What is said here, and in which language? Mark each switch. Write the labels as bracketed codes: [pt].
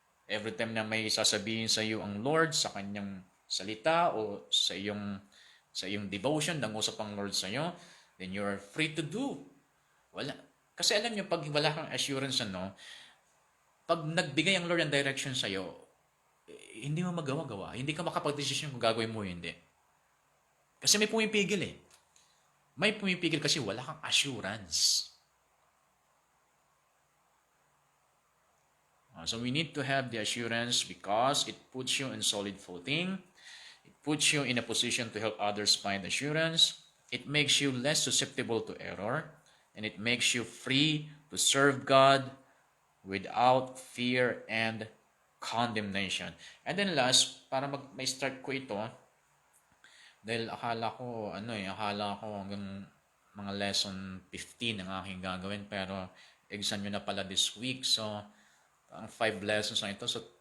[tl] Every time na may sasabihin sa iyo ang Lord sa kanyang salita o sa iyong devotion, nangusap ang Lord sa iyo, [en] then you are free to do. [tl] Kasi alam niyo, pag wala kang assurance, pag nagbigay ang Lord ng direction sa iyo, hindi mo magawa-gawa. Hindi ka makapag-desisyon kung gagawin mo o hindi. Kasi may pumipigil eh. May pumipigil kasi wala kang assurance. [en] So we need to have the assurance because it puts you in solid footing. It puts you in a position to help others find assurance. It makes you less susceptible to error. And it makes you free to serve God without fear and condemnation. [tl] And then last, para may start ko ito, dahil akala ko hanggang mga lesson 15 ang aking gagawin, pero exam nyo na pala [en] this week. [tl] So, ang 5 lessons na ito. So,